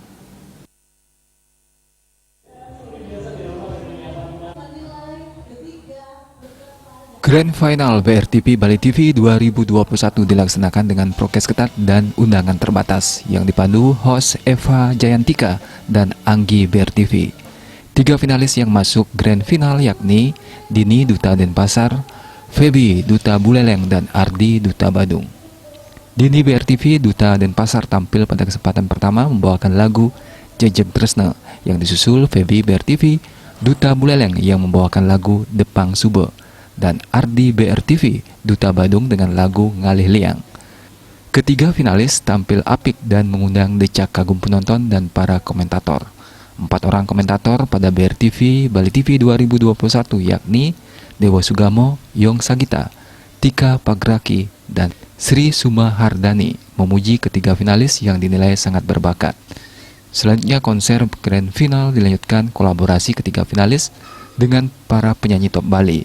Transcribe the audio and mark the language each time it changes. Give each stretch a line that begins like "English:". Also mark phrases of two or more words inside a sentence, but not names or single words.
Indonesian: Grand Final BRTV Bali TV 2021 dilaksanakan dengan prokes ketat dan undangan terbatas yang dipandu host Eva Jayantika dan Anggi BRTV. 3 finalis yang masuk Grand Final yakni Dini Duta Denpasar, Feby Duta Buleleng, dan Ardi Duta Badung. Dini BRTV Duta Denpasar tampil pada kesempatan pertama membawakan lagu Jejeg Tresna yang disusul Feby BRTV Duta Buleleng yang membawakan lagu Depang Sube, dan Ardi BRTV Duta Badung dengan lagu Ngalih Liang. Ketiga finalis tampil apik dan mengundang decak kagum penonton dan para komentator. 4 orang komentator pada BRTV Bali TV 2021 yakni Dewa Sugamo, Yong Sagita, Tika Pagraki, dan Sri Sumahardani memuji ketiga finalis yang dinilai sangat berbakat. Selanjutnya konser Grand Final dilanjutkan kolaborasi ketiga finalis dengan para penyanyi top Bali.